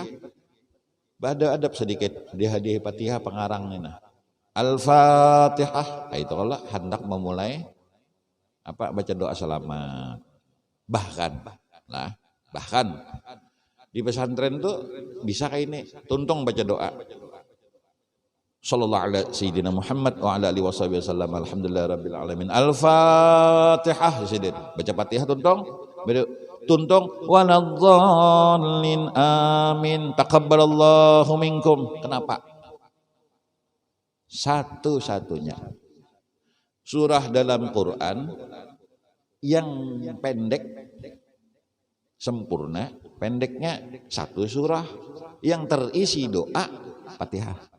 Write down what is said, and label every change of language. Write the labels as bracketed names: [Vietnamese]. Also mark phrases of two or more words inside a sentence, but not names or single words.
[Indonesian] Ada adab sedikit di hadiah Fatihah pengarang ini. Nah. Al-Fatihah. Nah, itu kalau hendak memulai apa baca doa selamat. [Banjar] Bahkan di pesantren tuh bisa kayak ini tuntung baca doa. [Arabic] صلى الله عليه سيدنا محمد وعلى آله وسلم الحمد لله رب العالمين. [Banjar] Al-Fatihah sidin. Baca Fatihah tuntong. [Arabic] tuntung ولا الضالين آمين تقبل الله منكم. [Indonesian] Kenapa? Satu-satunya surah dalam Quran yang pendek sempurna, pendeknya satu surah yang terisi doa Fatihah.